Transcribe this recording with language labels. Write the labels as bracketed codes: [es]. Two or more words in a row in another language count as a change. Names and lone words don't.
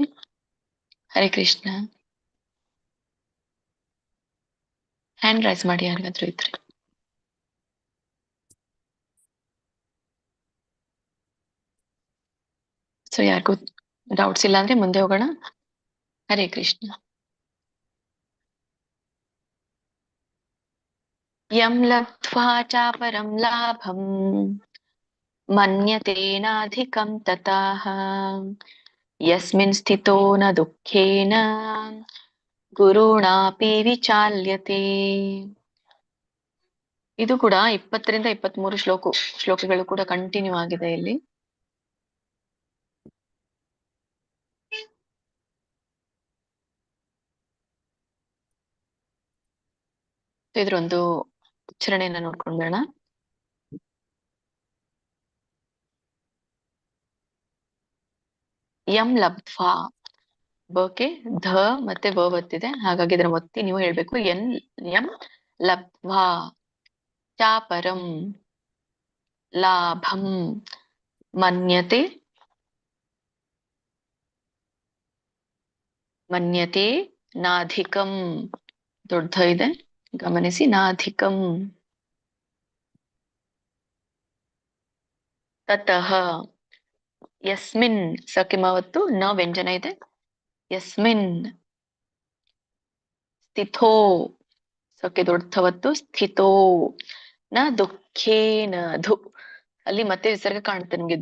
[kn] ಹರೇ ಕೃಷ್ಣ. [en] hand raise [kn] ಮಾಡಿ ಯಾರಿಗಾದ್ರೂ ಇದ್ರೆ. ಸೊ ಯಾರಿಗೂ ಡೌಟ್ಸ್ ಇಲ್ಲ ಅಂದ್ರೆ ಮುಂದೆ ಹೋಗೋಣ. [sa] ಹರೇ ಕೃಷ್ಣ. ಯಂ ಲಬ್ಧ್ವಾ ಚಾಪರಂ ಲಾಭಂ ಮನ್ಯತೇನಾಧಿಕಂ ತತಃ ಯಸ್ಮಿನ್ ಸ್ಥಿತೋ ನ ದುಃಖೇನ ಗುರುಣಾಪಿ ವಿಚಾಲ್ಯತೆ. [kn] ಇದು ಕೂಡ 20ರಿಂದ 23 ಶ್ಲೋಕಗಳು ಕೂಡ ಕಂಟಿನ್ಯೂ ಆಗಿದೆ ಇಲ್ಲಿ. ಇದ್ರೊಂದು ಉಚ್ಚಾರಣೆಯನ್ನ ನೋಡ್ಕೊಂಡೋಣ. [sa] ಯಂ ಲಬ್ಧ್ವಾ, [kn] ಬಕ್ಕೆ ಧ ಮತ್ತೆ ವ ಒತ್ತಿದೆ, ಹಾಗಾಗಿ ಇದರ ಒತ್ತಿ ನೀವು ಹೇಳ್ಬೇಕು. [sa] ಯಂ ಲಬ್ಧ್ವಾ ಚಾಪರಂ ಲಾಭಂ ಮನ್ಯತೆ ನಾಧಿಕಂ. [kn] ದೊಡ್ಡ ಇದೆ ಗಮನಿಸಿ. [sa] ನಾಧಿಕಂ ತತಃ ಯಸ್ಮಿನ್ [kn] ಸಕಿಮಾವತ್ತು ನ ವ್ಯಂಜನ ಇದೆ. [sa] ಯಸ್ಮಿನ್ ಸ್ಥಿತೋ [kn] ಸಕ್ಕೆ ದೊಡ್ಡವತ್ತು [sa] ಸ್ಥಿತೋ ನ ದುಃಖೇನ [kn] ಧು, ಅಲ್ಲಿ ಮತ್ತೆ ವಿಸರ್ಗ ಕಾಣುತ್ತೆ ನಿಮ್ಗೆ.